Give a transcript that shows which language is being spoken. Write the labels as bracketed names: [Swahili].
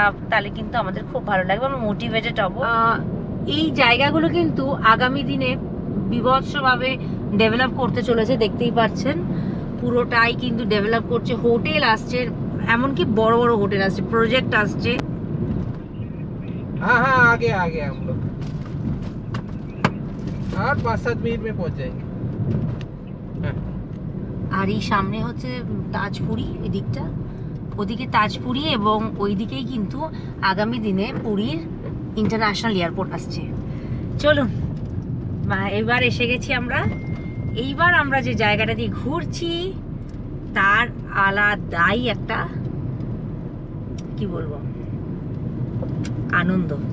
[Bangla] তাহলে কিন্তু আমাদের খুব ভালো লাগবে, আমরা মোটিভেটেড হব। এই জায়গাগুলো কিন্তু আগামী দিনে বিভৎসভাবে ডেভেলপ করতে চলেছে, দেখতেই পাচ্ছেন পুরোটাই কিন্তু ডেভেলপ করছে। হোটেল আসছে, এমনকি বড় বড় হোটেল আসছে, প্রজেক্ট আসছে। [Hindi] हाँ आगे हम लोग और 5-7 मिनट में पहुंच जाएंगे। [Bangla] আর এই সামনে হচ্ছে তাজপুরি, এদিকটা ওদিকে তাজপুরি, এবং ওইদিকেই কিন্তু আগামী দিনে পুরীর ইন্টারন্যাশনাল এয়ারপোর্ট আসছে। চলুন, এবার এসে গেছি আমরা। এইবার আমরা যে জায়গাটা দিয়ে ঘুরছি তার আলাদাই একটা কি বলবো আনন্দ।